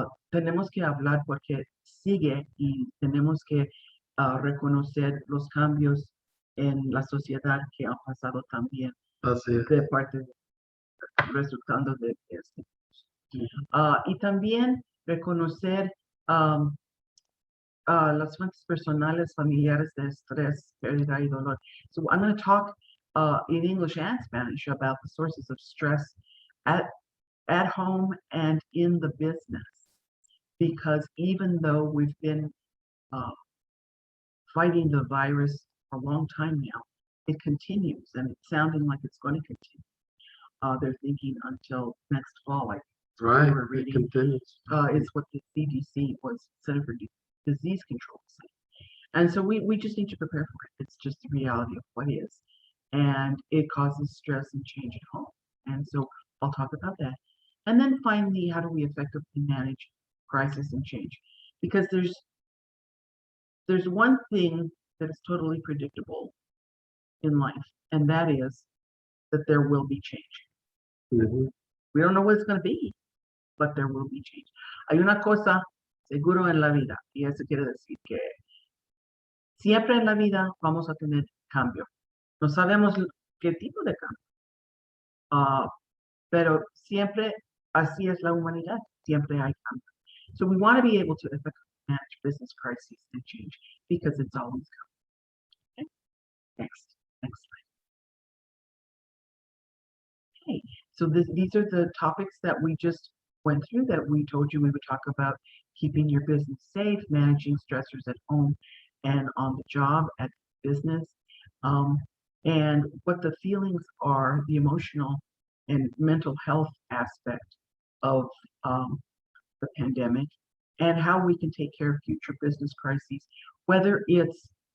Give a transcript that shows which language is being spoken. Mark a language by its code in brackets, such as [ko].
[es] Tenemos que hablar porque sigue y tenemos que reconocer los cambios en la sociedad que han pasado también Así es. de parte resultando de este. Y también reconocer las fuentes personales, familiares de estrés, pérdida y dolor. [en] So I'm going to talk in English and Spanish about the sources of stress at home and in the business. Because even though we've been fighting the virus for a long time now, it continues and it's sounding like it's going to continue. They're thinking until next fall, like Right, were it reading, continues. is what the CDC was, Center for Disease Control said. And so we just need to prepare for it. It's just the reality of what is. And it causes stress and change at home. And so I'll talk about that. And then finally, how do we effectively manage crisis and change? Because there's one thing that is totally predictable in life, and that is that there will be change. Mhm. We don't know what it's going to be, but there will be change. [es] Hay una cosa seguro en la vida, y eso quiere decir que siempre en la vida vamos a tener cambio. No sabemos qué tipo de cambio, pero siempre así es la humanidad, siempre hay cambio. [en] So we want to be able to effectively manage business crises and change because it's always coming. Okay? Next slide. Okay, so these are the topics that we just went through that we told you we would talk about: keeping your business safe, managing stressors at home and on the job, at business, and what the feelings are, the emotional and mental health aspect of the pandemic, and how we can take care of future business crises, whether it's